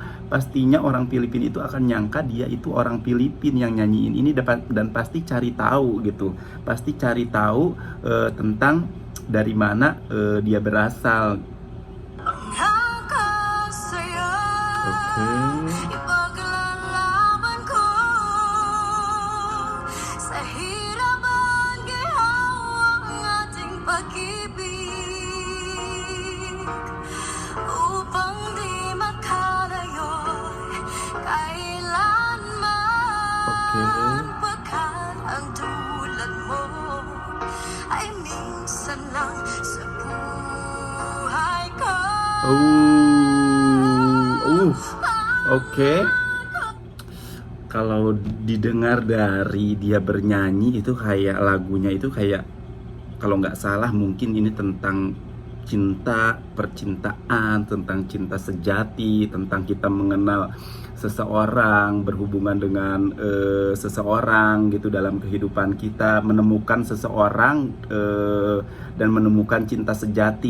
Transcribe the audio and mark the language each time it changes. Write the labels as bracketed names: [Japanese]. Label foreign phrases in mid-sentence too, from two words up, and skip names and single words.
[Indonesian] Pastinya orang Filipin itu akan nyangka dia itu orang Filipin yang nyanyiin ini, dan pasti cari tahu gitu, pasti cari tahu tentang dari mana dia berasal. Oke. [Filipino] Ipaglalaban ko sa hirap at ginhawa ang ating pag-ibig, upang di makalayo kailanman, pagkat ang tulad mo ay minsan lang sa buhay ko. [Indonesian] Oke. Kalau didengar dari dia bernyanyi itu kayak lagunya itu kayak, kalau nggak salah mungkin ini tentang cinta, percintaan, tentang cinta sejati, tentang kita mengenal seseorang, berhubungan dengan seseorang gitu dalam kehidupan kita, menemukan seseorang dan menemukan cinta sejati.